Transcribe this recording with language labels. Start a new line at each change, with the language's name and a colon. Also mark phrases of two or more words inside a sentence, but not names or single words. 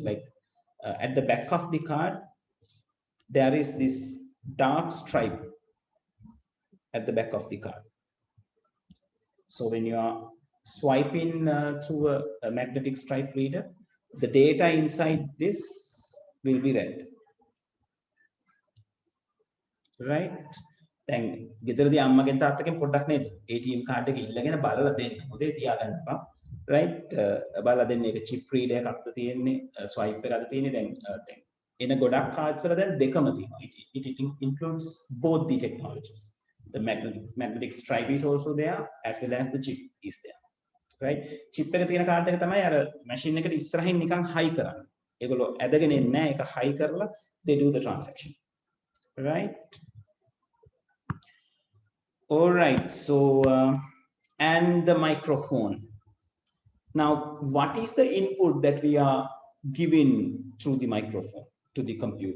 English: Like at the back of the card there is this dark stripe at the back of the card. So when you are swiping through a magnetic stripe reader, the data inside this will be read, right?
Sinhala: Then ගෙදරදී අම්මගෙන් තාත්තගෙන් පොඩ්ඩක් නේද
English: ATM card
Sinhala: එක ඉල්ලගෙන බලලා දෙන්න. හොදේ තියාගන්න එපා, right? බලලා දෙන්න ඒක
English: chip reader
Sinhala: එකක්ද තියෙන්නේ, swipe එකක්ද තියෙන්නේ. දැන් එන ගොඩක් cards වල දැන් දෙකම තියෙනවා.
English: It includes both the technologies. The magnetic stripe is also there as well as the chip is there, right?
Sinhala: Chip එක තියෙන card එක තමයි අර machine එකට ඉස්සරහින් නිකන් high කරන්නේ. ඒගොල්ලෝ ඇදගෙන එන්නේ නැහැ. ඒක high කරලා
English: they do the transaction, right? All right, so and the microphone. Now what is the input that we are giving through the microphone to the computer?